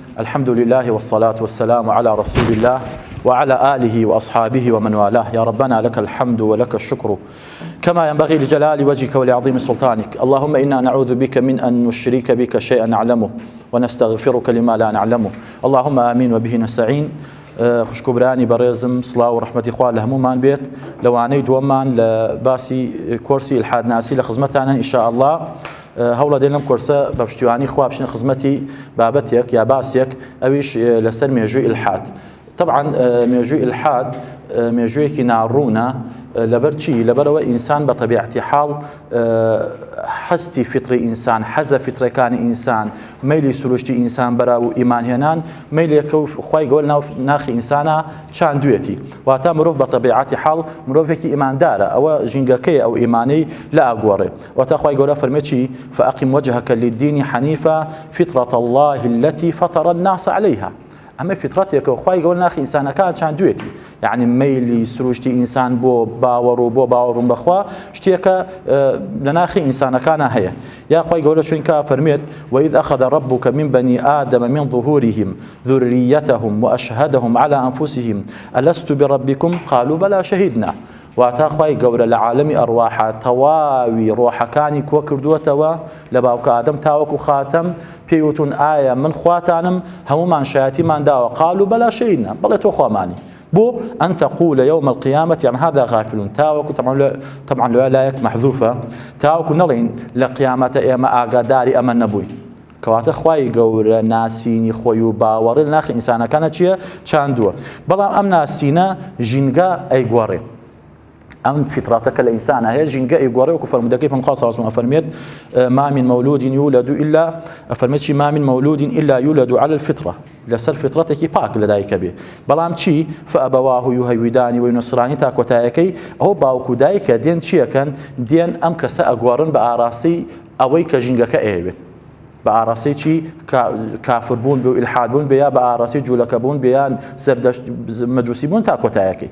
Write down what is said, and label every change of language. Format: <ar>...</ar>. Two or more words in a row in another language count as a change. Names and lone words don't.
<ar>الحمد لله والصلاة والسلام على رسول الله وعلى آله وأصحابه ومن والاه. يا ربنا لك الحمد ولك الشكر كما ينبغي لجلال وجهك ولعظيم سلطانك. اللهم إنا نعوذ بك من أن نشرك بك شيئا نعلمه ونستغفرك لما لا نعلمه. اللهم آمين وبه نستعين.</ar> <ckb>خوشکوبرانی بەڕێزم سڵاو و ڕەحمەتی خوا لە هەمومان بێت. لەوانەی دووەممان لە باسی کۆرسی ئیلحادناسی لە خزمەتانە</ckb> <ar>ئینشاء الله.</ar> <ckb>هەوڵە دێن لەم کۆرسە بە پشتیوانی خوا بچینە خزمەتی بابەتێک یا باسێک ئەویش لەسەر مێژووی ئیلحاد. طبعا مێژووی ئیلحاد مێژوویەکی ناڕوونە لەبەر چی؟ لەبەرەوە ئینسان بە طبیعەتی حاڵ حەستی فیتری ئینسان، حەزە فیترەکانی ئینسان، مەیلی سروشتی ئینسان بەراو و ئیمانهێنان مەیلێکە و خوای گەورە ناو ناخی ئینسانە چاندوێتی. واتە مرۆڤ بە طبیعەتی حاڵ مرۆڤێکی ئیماندارە، ئەوە ژینگەکەی ئەو ئیمانەی لە ئاگۆڕێ. واتە خوای گەورە فەرمێ چی؟</ckb> <ar>فأقم وجهك للدين حنيفا فطرة الله التي فطر الناس عليها.</ar> <ckb>ئەمە فیترەتێکە و خوای گەورە ناخی ئینسانەکان چاندوێتی، یعنی مەیلی سروشتی ئینسان بۆ باوەڕ و بۆ باوەڕوون بەخوا شتێکە لە ناخی ئینسانەکانە هەیە. یا خوای گەورە شوێنکە فەرمێت</ckb> <ar>وإذ أخذ ربك من بني آدم من ظهورهم ذريتهم وأشهدهم على أنفسهم ألست بربكم قالوا بلى شهدنا.</ar> <ckb>واتە خوای گەورە لە عالەمی ئەڕواحە تەواوی ڕۆحەکانی کۆ کردووەتەوە لە باوکە ئادەم تاوەکو خاتەم، پێیوتون ئایا من خواتانم؟ هەمومان شایەتیمان داوە</ckb> <ar>قالوا بەلا شەهیدنا،</ar> <ckb>بەڵێ تۆ خوامانی.</ckb> <ar>بۆ أن تقول يوم القيامة يعني هذا غافل.</ar> <ckb>تاوەکو طبعا لایەک محذوفە، تاوەکو نەڵێن لە قیامەتە ئێمە ئاگاداری ئەمە نەبووین. کەواتە خوای گەورە ناسینی خۆی و باوەڕی لە ناخی ئینسانەکانە چییە؟ چاندووە. بەڵام ئەم ناسینە ژینگە ئەیگۆڕێ. ئەم فیترەتەکە لە ئینسانە هەیە، ژینگە ئەیگۆڕێ. وەکو فەرمودەکەی پێغەمبەر</ckb> <ar>صلی الله علیه و سلم</ar> <ckb>ئەفەرمێت</ckb> <ar>ما من مولود يولد إلا</ar> <ckb>ئەفەرمێت چی؟</ckb> <ar>ما من مولود إلا يولد على الفطرة،</ar> <ckb>لەسەر فیترەتێکی پاک لەدایکە بێ. بەڵام چی؟</ckb> <ar>فأبواه يهوداني وينصراني</ar> <ckb>تا کۆتایەکەی ئەوە باوکو دایکە دێن چیەکەن؟ دێن ئەم کەسە ئەگۆڕن بە ئاراستی ئەوەی کە ژینگەکە ئەیەوێت، بە ئاراستی چی؟ کافربوون بێ و ئیلحادبوون بێ، یا بە ئاراستی جوولەکەبوون بێ، یان سەردەشت مەجوسی بوون تا کۆتایەکەی.</ckb>